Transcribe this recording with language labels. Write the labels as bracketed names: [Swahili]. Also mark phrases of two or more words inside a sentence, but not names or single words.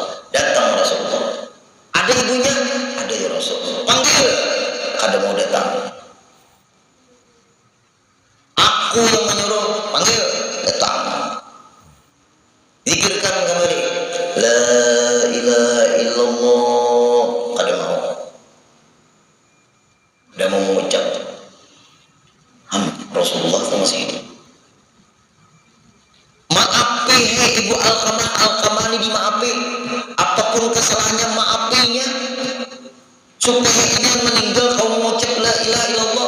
[Indonesian] Datang Rasulullah, ada ibunya, ada [Arabic] ya Rasul, [Indonesian] panggil, [Banjar] kada mau datang. [Indonesian] Aku yang menyuruh, panggil, datang. [Arabic] Zikirkan kembali la ilaha illallah, [Banjar] kada mau mengucap. [Indonesian] Rasulullah masih hidup. [Banjar] Maafi hei ibu Alqamah ini dimaafi, apapun kesalahannya maafinya, supaya dia meninggal kau mengucap [Arabic] la ilaha illallah.